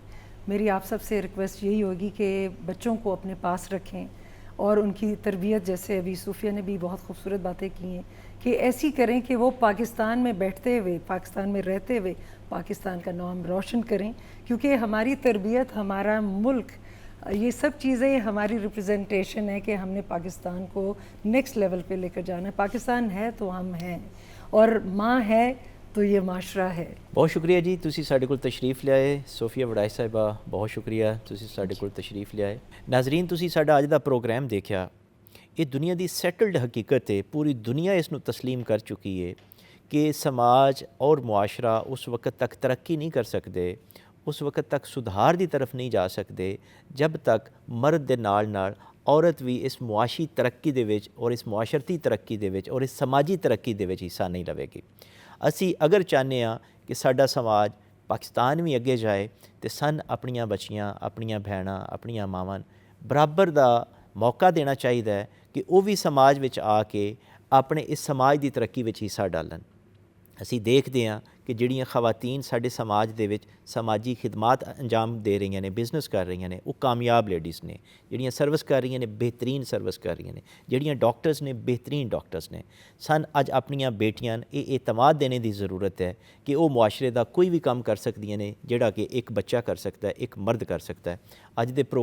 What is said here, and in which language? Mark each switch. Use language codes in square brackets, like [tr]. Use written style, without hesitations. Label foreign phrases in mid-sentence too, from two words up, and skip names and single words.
[ur] میری آپ سب سے ریکویسٹ یہی ہوگی کہ بچوں کو اپنے پاس رکھیں اور ان کی تربیت، جیسے ابھی صوفیہ نے بھی بہت خوبصورت باتیں کی ہیں، کہ ایسی کریں کہ وہ پاکستان میں بیٹھتے ہوئے، پاکستان میں رہتے ہوئے پاکستان کا نام روشن کریں. کیونکہ ہماری تربیت، ہمارا ملک، یہ سب چیزیں ہماری ریپرزنٹیشن ہے کہ ہم نے پاکستان کو [en] next level [ur] پہ لے کر جانا ہے. پاکستان ہے تو ہم ہیں، اور ماں ہے تو یہ معاشرہ ہے. بہت شکریہ جی، [pa] تسی ساڈے کول تشریف لے آئے. صوفیہ وڑائچ صاحبہ [ur] بہت شکریہ، [pa] تسی ساڈے کول تشریف لے آئے. ناظرین، تسی ساڈا اج دا پروگرام دیکھیا. یہ دنیا دی سیٹلڈ حقیقت ہے، پوری دنیا اس نو تسلیم کر چکی ہے کہ سماج اور معاشرہ اس وقت تک ترقی نہیں کر سکتے، اس وقت تک سدھار دی طرف نہیں جا سکتے جب تک مرد دے نال نال عورت بھی اس معاشی ترقی دے وچ اور اس معاشرتی ترقی دے وچ اور اس سماجی ترقی دے وچ حصہ نہیں لوے گی. اسی اگر چاہنے ہاں کہ ساڈا سماج پاکستان بھی اگے جائے تو سن اپنیاں بچیاں، اپنیاں بہناں، اپنیاں ماواں برابر دا موقع دینا چاہیے کہ وہ بھی سماج وچ آ کے اپنے اس سماج دی ترقی وچ حصہ ڈالن. اسی دیکھتے ہیں ਕਿ ਜਿਹੜੀਆਂ ਖਵਾਤੀਨ ਸਾਡੇ ਸਮਾਜ ਦੇ ਵਿੱਚ ਸਮਾਜੀ ਖਿਦਮਾਤ ਅੰਜਾਮ ਦੇ ਰਹੀਆਂ ਨੇ, ਬਿਜ਼ਨਸ ਕਰ ਰਹੀਆਂ ਨੇ, ਉਹ ਕਾਮਯਾਬ ਲੇਡੀਜ਼ ਨੇ। ਜਿਹੜੀਆਂ ਸਰਵਿਸ ਕਰ ਰਹੀਆਂ ਨੇ, ਬਿਹਤਰੀਨ ਸਰਵਿਸ ਕਰ ਰਹੀਆਂ ਨੇ। ਜਿਹੜੀਆਂ ਡਾਕਟਰਸ ਨੇ, ਬਿਹਤਰੀਨ ਡਾਕਟਰਸ ਨੇ। ਅੱਜ ਆਪਣੀਆਂ ਬੇਟੀਆਂ ਇਹ ਇਤਮਾਦ ਦੇਣੇ ਦੀ ਜ਼ਰੂਰਤ ਹੈ ਕਿ ਉਹ ਮੁਆਸ਼ਰੇ ਦਾ ਕੋਈ ਵੀ ਕੰਮ ਕਰ ਸਕਦੀਆਂ ਨੇ ਜਿਹੜਾ ਕਿ ਇੱਕ ਬੱਚਾ ਕਰ ਸਕਦਾ ਹੈ, ਇੱਕ ਮਰਦ ਕਰ ਸਕਦਾ ਹੈ।